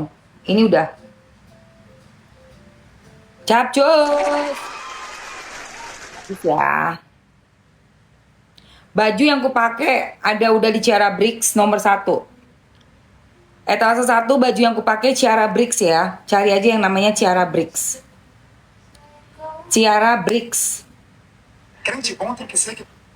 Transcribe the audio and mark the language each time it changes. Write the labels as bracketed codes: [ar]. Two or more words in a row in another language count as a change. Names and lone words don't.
[id] Ini udah. Capcus. Ya. Baju yang kupakai ada udah di Ciara Bricks nomor 1. Etase 1 baju yang kupakai Ciara Bricks ya. Cari aja yang namanya Ciara Bricks. Ciara Bricks. [pt] crente bom tem que ser que